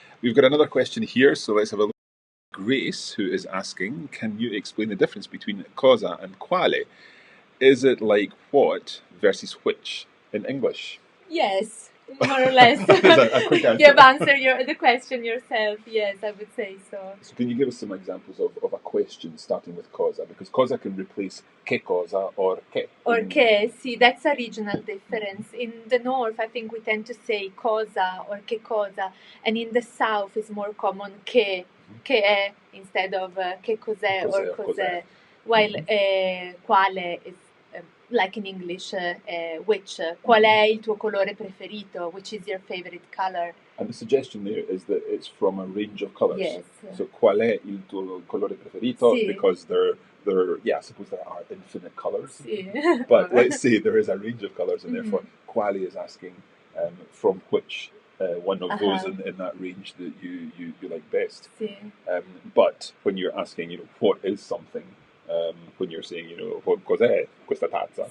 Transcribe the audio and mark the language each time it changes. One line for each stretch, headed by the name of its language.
English: We've got another question here, so let's have a look. Grace, who is asking, can you explain the difference between cosa and quale? Is it like what versus which in English? Yes, more or less. A quick answer. You've answered the question yourself. Yes, I would say so. So can you give us some examples of a question starting with cosa? Because cosa can replace che cosa or che. Or che, see, that's a regional difference. In the north, I think we tend to say cosa or che cosa, and in the south it's more common che è instead of
Italian: che cos'è
English: or cos'è. While quale is like in English, which.
Italian: Qual è il tuo colore preferito?
English: Which is your favorite color? And the suggestion there is that it's from a range of colours. Yes. So
Italian: qual è il tuo colore preferito? Sì.
English: Because I suppose there are infinite colours.
Italian: Sì.
English: But let's say there is a range of colours, and therefore quale is asking from which one of those in that range that you like best.
Italian: Sì.
English: But when you're asking, what is something, when you're saying, what
Italian: cos'è questa tazza?